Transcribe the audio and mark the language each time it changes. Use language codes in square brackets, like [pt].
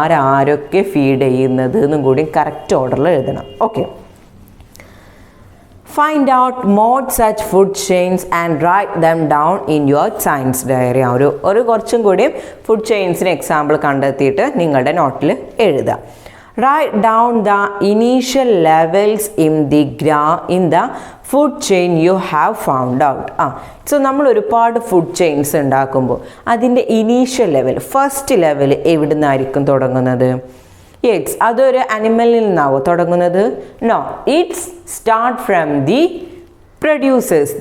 [ml] ആരൊക്കെ ഫീഡ് ചെയ്യുന്നത് എന്നും കൂടി കറക്റ്റ് ഓർഡറിൽ എഴുതണം. Okay. [en] Find out more such food chains and write them down in your science diary. [ml] ഒരു കുറച്ചും കൂടി ഫുഡ് ചെയിൻസിന് എക്സാമ്പിൾ കണ്ടെത്തിയിട്ട് നിങ്ങളുടെ നോട്ടിൽ എഴുതാം. [en] Write down the initial levels in the food chain you have found out. [ml] So നമ്മൾ ഒരുപാട് food chains ഉണ്ടാക്കുമ്പോൾ അതിൻ്റെ ഇനീഷ്യൽ ലെവൽ, ഫസ്റ്റ് ലെവൽ എവിടെ നിന്നായിരിക്കും തുടങ്ങുന്നത്? [en] yes, [ml] അതൊരു അനിമലിൽ നിന്നാവോ തുടങ്ങുന്നത്? [en] No, it's start from the producers.